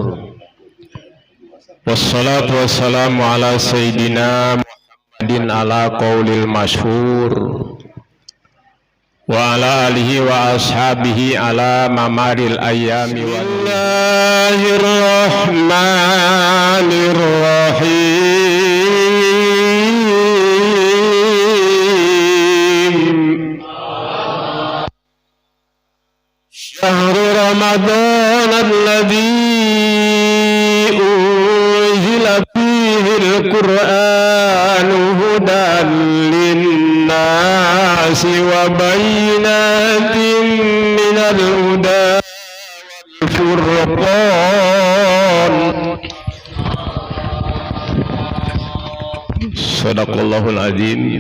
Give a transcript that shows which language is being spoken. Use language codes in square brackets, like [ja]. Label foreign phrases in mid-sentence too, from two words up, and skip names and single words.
[ar] والصلاة والسلام على سيدنا محمد على القول المشهور وعلى آله وأصحابه على ممر الأيام وبسم الله الرحمن الرحيم. شهر رمضان الذي أنزل فيه القرآن هدى للناس وبينات من الهدى والفرقان. صدق الله العظيم.